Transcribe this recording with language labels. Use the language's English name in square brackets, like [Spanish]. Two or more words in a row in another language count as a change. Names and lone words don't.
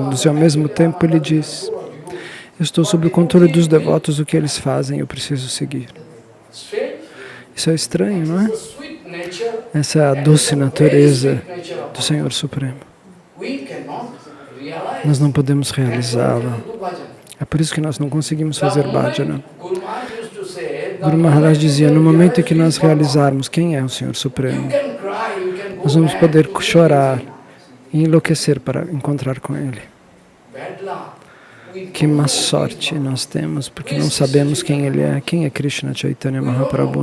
[Portuguese] E ao mesmo tempo ele diz, eu estou sob o controle dos devotos, o que eles fazem eu preciso seguir. Isso é estranho, não é? Essa é a doce natureza do Senhor Supremo. Nós não podemos realizá-la. É por isso que nós não conseguimos fazer bhajana. Guru Maharaj dizia, no momento em que nós realizarmos quem é o Senhor Supremo, nós vamos poder chorar e enlouquecer para encontrar com Ele. Que má sorte nós temos, porque não sabemos quem Ele é. Quem é Krishna Chaitanya Mahaprabhu?